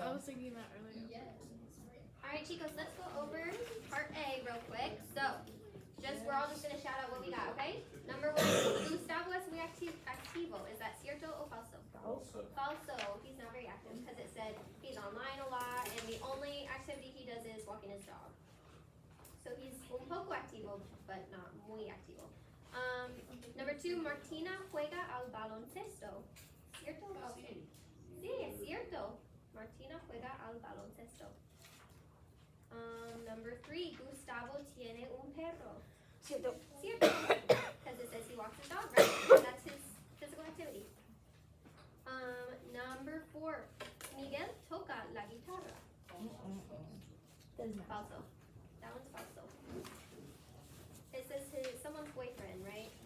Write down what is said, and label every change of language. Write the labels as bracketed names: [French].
[English] I was thinking that earlier. Alright, chicos, let's go over part A real quick. So, we're all just gonna shout out what we got, okay? Number 1, [Spanish] Gustavo es muy activo. [English] Is that [Spanish] cierto o falso? Falso. [English] He's not very active because it said he's online a lot and the only activity he does is walking his dog. So he's [Spanish] un poco activo, [English] but not [Spanish] muy activo. [English] Number 2, [Spanish] Martina juega al baloncesto. ¿Cierto o falso? Sí, es cierto. Martina juega al baloncesto. [English] Number 3, [Spanish] Gustavo tiene un perro. Cierto. Cierto. [English] Because it says he walks his dog, right? That's his physical activity. Number 4, [Spanish] Miguel toca la guitarra. [English] Doesn't matter. [Spanish] Falso. [English] That one's falso. It says someone's boyfriend, right?